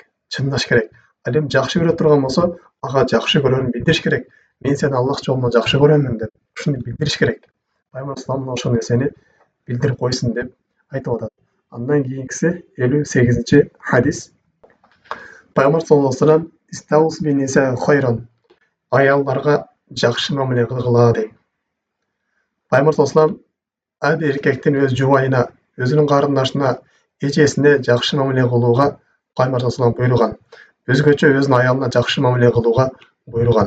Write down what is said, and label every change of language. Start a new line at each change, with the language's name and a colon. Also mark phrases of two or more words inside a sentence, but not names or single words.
Kyrgyz: чындаш керек. Ал эми жакшы көрө турган болсо, ага жакшы көрөрүн билдириш керек. Мен сени Аллах жолунда жакшы көрөмүн деп ушуну билдириш керек. Пайгамбар салам ошол нерсени билдирип койсун деп айтып атат. Андан кийинкиси 58-ci hadis. Пайгамбар
Arabic: صلى الله عليه وسلم "استوصوا بالنساء خيرا"
Kyrgyz: аялдарга жакшы мамиле кылгыла дейт. Пайгамбар
Arabic: صلى الله عليه وسلم
Kyrgyz: ар эркектин өз жубайына, өзүнүн карындашына, эжесине жакшы мамиле кылууга Пайгамбар
Arabic: صلى الله عليه وسلم
Kyrgyz: буйруган. Өзгөчө өзүнүн аялына жакшы мамиле кылууга буйруган.